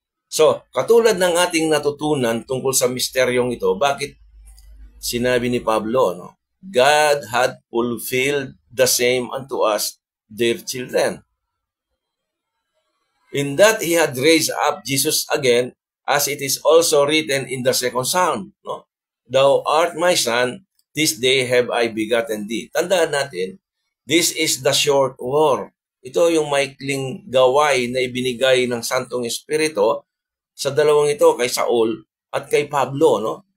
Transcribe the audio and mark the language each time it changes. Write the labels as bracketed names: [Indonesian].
[Filipino] So, katulad ng ating natutunan tungkol sa misteryong ito, bakit sinabi ni Pablo, no? [English] God had fulfilled the same unto us, dear children. In that He had raised up Jesus again, as it is also written in the second Psalm, no? Thou art my son, this day have I begotten thee. [Filipino] Tandaan natin, [English] this is the short war. [Filipino] Ito yung maikling gaway na ibinigay ng Santong Espiritu sa dalawang ito, kay Saul at kay Pablo, no?